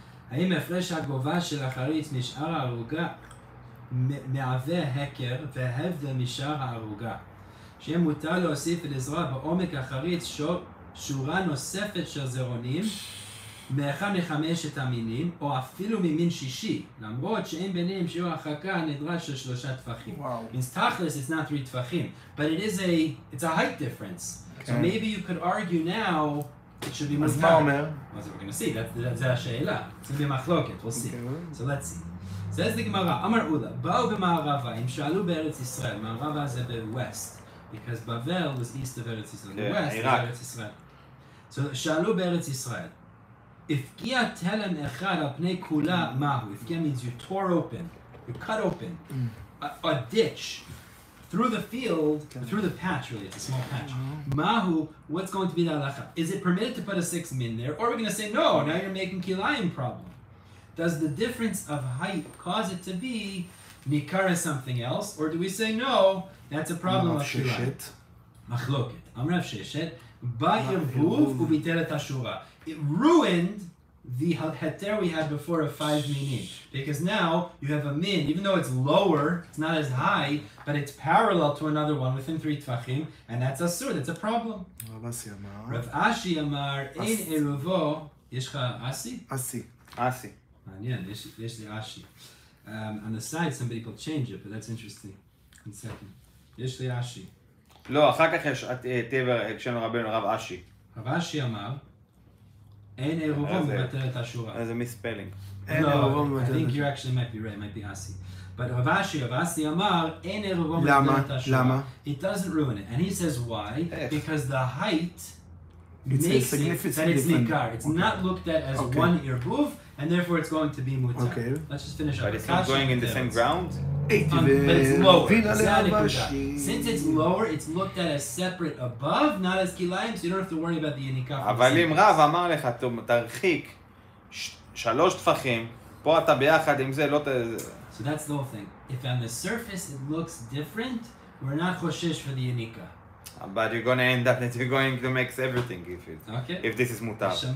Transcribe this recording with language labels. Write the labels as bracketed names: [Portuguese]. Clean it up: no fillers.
[Hebrew] האם הפרש הגובה של החריץ משאר הערוגה מהווה הכר והבדל משאר הערוגה? שיהיה מותר להוסיף ולזרוע בעומק החריץ שורה נוספת של זרעונים מאחד מחמשת המינים, או אפילו ממין שישי, למרות שאין ביניהם שיעור הרחקה הנדרש של 3 טפחים. [English] Means tachlis, it's not 3 טפחים, but it's a height difference. So maybe you could argue now it should be מותר. [Hebrew] אז מה אומר? [English] That's what we're going to see. [Hebrew] זה השאלה. זה במחלוקת. [English] We'll see. So let's see. says the Gemara, Amar Ula, [Hebrew] באו במערבה, הם שאלו בארץ ישראל, מערבה זה [English] ב-west, because Bavel was east of Eretz Yisrael. The west is Eretz Yisrael. [Hebrew] So שאלו בארץ ישראל, הפקיע תלם אחד על פני כולה, מהו? [English] הפקיע means you tore open, you cut open a ditch through the field, through the patch really, it's a small patch. Mahu, what's going to be the halacha? Is it permitted to put a 6 min there? Or are we going to say, no, now you're making kilayim problem? Does the difference of height cause it to be nikar as something else? Or do we say, no, that's a problem of kilayim? Machloket. [Hebrew] Amrav Sheshet, ba'irvuv u'bitelet hashura. [English] It ruined the heter we had before of 5 minim. Because now you have a min, even though it's lower, it's not as high, but it's parallel to another one within 3 tfachim, and that's asur, that's a problem. [Hebrew] Rav Ashi Amar, ein eruvo, yeshcha asi? Asi. Manyan, yesh li Ashi. [English] On the side, some people change it, but that's interesting. 1 second. [Hebrew] Yesh li Ashi. לא, אחר כך יש תבר, כשנו רבנו רב אשי. רב אשי אמר, אין עירובו מבטל את השורה. איזה מיספלינג. [English] No, I think you actually might be right, it might be Asi. [Hebrew] But Rav Asi אמר, אין עירובו מבטל את השורה. [English] It doesn't ruin it. And he says why? Because the height makes it that it's nikar. It's not looked at as one irbuv, and therefore it's going to be mutar. Okay. Let's just finish up. But it's not going in the same ground? But it's lower. Since it's lower, it's looked at as separate above, not as kilayim, so you don't have to worry about the yanikah. [Hebrew] אבל אם רב אמר לך, תרחיק 3 טפחים, פה אתה ביחד עם זה, לא ת... [English] So that's the whole thing. If on the surface it looks different, we're not choshesh for the yanikah. But you're going to end up that you're going to mix everything if this is mutar.